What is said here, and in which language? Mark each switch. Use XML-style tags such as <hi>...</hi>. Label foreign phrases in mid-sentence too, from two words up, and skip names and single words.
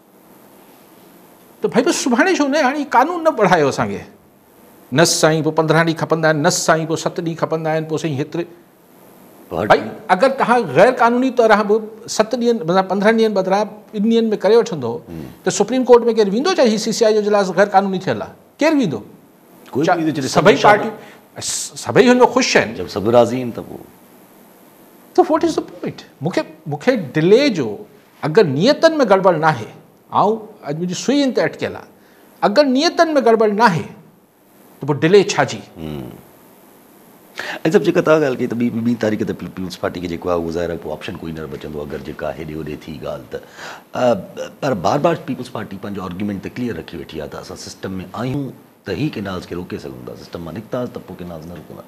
<sd>त भाई बसि सुभाणे छो न हाणे कानून न पढ़ायो असांखे न साईं पोइ 15 ॾींहं खपंदा आहिनि न साईं पोइ 7 ॾींहं खपंदा आहिनि पोइ साईं हेतिरे भाई अगरि तव्हां गैर कानूनी तौरु बि 7 ॾींहंनि मतिलबु 15 ॾींहंनि बदिरां 2 ॾींहंनि में करे वठंदो त सुप्रीम कोर्ट में केरु वेंदो चाहे हीउ CCI जो इजलास गैर कानूनी थियल आहे केरु वेंदो सभई पार्टियूं सभई हुन में ख़ुशि आहिनि जब सभु राज़ी आहिनि त पोइ त</sd> <en>what is the point</en> <sd>मूंखे डिले जो अगरि नियतनि में गड़बड़ न आहे ऐं अॼु मुंहिंजी सुईनि ते अटकियल आहे अगरि नियतनि में गड़बड़ न आहे त पोइ डिले छा जी ऐं सभु जेका तव्हां ॻाल्हि कई त ॿी तारीख़ ते पीपल्स पार्टी खे जेको आहे उहो ज़ाहिर आहे पोइ ऑप्शन कोई न बचंदो अगरि जेका हेॾे होॾे थी ॻाल्हि त पर बार पीपल्स पार्टी पंहिंजो आर्ग्यूमेंट त क्लियर रखी वेठी आहे त असां सिस्टम में आहियूं त ही कैनाल्स खे रोके सघूं था सिस्टम मां निकितासीं त पोइ कैनाल्स न रुकंदा</sd>